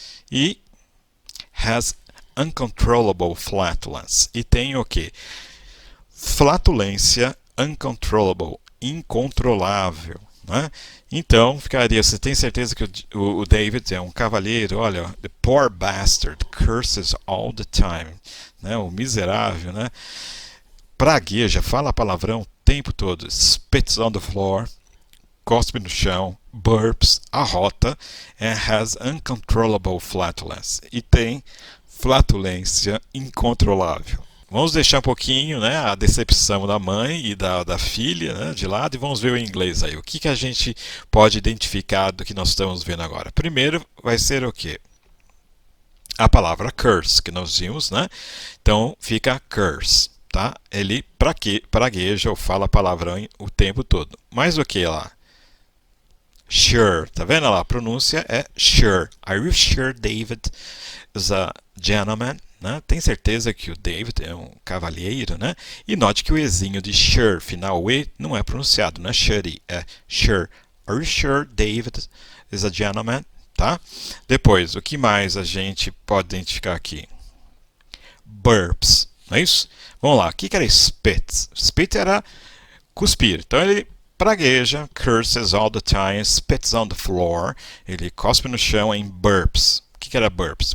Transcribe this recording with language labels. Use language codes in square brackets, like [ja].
[en] E has uncontrollable flatulence. [pt] E tem o quê? Flatulência [en] uncontrollable. [pt] Incontrolável. Né? Então, ficaria, você tem certeza que o David é um cavalheiro? [en] Olha, the poor bastard curses all the time. [pt] Né? O miserável, né? Pragueja, fala palavrão o tempo todo. [en] Spits on the floor, [pt] cospe no chão, [en] burps, [pt] arrota, [en] and has uncontrollable flatulence. [pt] E tem flatulência incontrolável. Vamos deixar um pouquinho, né, a decepção da mãe e da filha, né, de lado e vamos ver o inglês aí. O que a gente pode identificar do que nós estamos vendo agora? Primeiro vai ser o quê? A palavra curse, que nós vimos, né? Então fica curse, tá? Ele pragueja ou fala palavrão o tempo todo. Mas o que lá? Sure, tá vendo lá? A pronúncia é sure. [en] Are you sure David is a gentleman? [pt] Né? Tem certeza que o David é um cavalheiro, né? E note que o ezinho de sure, final o e, não é pronunciado, não é sure, é sure. [en] Are you sure David is a gentleman? [pt] Tá? Depois, o que mais a gente pode identificar aqui? Burps, não é isso? Vamos lá, o que era spit? Spit era cuspir. Então ele pragueja, [en] curses all the time, spits on the floor, [pt] ele cospe no chão em burps. O que era burps?